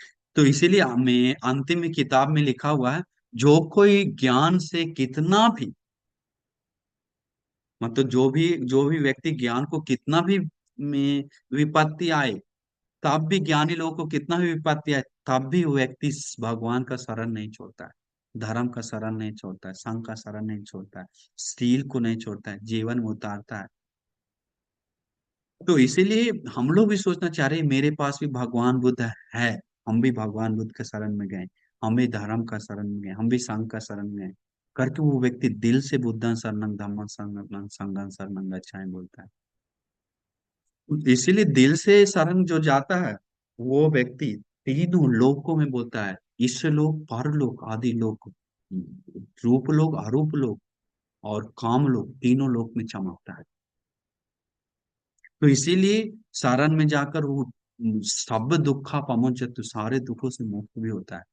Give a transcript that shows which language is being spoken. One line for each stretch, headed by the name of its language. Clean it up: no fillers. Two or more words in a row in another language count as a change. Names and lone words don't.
Hindi: तो इसीलिए मैं अंतिम में किताब में लिखा हुआ है, जो कोई ज्ञान से कितना भी, मतलब जो भी व्यक्ति ज्ञान को कितना भी में विपत्ति आए, तब भी ज्ञानी लोगों को कितना भी विपत्ति आए, तब भी वो व्यक्ति भगवान का शरण नहीं छोड़ता है, धर्म का शरण नहीं छोड़ता है, संघ का शरण नहीं छोड़ता है, स्टील को नहीं छोड़ता है, जीवन में उतारता है। तो इसीलिए हम लोग भी सोचना चाह रहे हैं, मेरे पास भी भगवान बुद्ध है, हम भी भगवान बुद्ध के शरण में गए, हम भी धर्म का शरण में गए, हम भी संघ का शरण में गए, करके वो व्यक्ति दिल से
Pali: बुद्धं शरणं धम्मं शरणं संघं शरणं गच्छामि
Hindi: बोलता है। इसीलिए दिल से शरण जो जाता है, वो व्यक्ति तीनों लोकों में बोलता है, ईश्वरलोक, परलोक, आदि लोक, रूप लोक, अरूप लोक और काम लोक, तीनों लोक में चमकता है। तो इसीलिए सारण में जाकर वो सब
Pali: दुखा पमुंचतु,
Hindi: सारे दुखों से मुक्त भी होता है।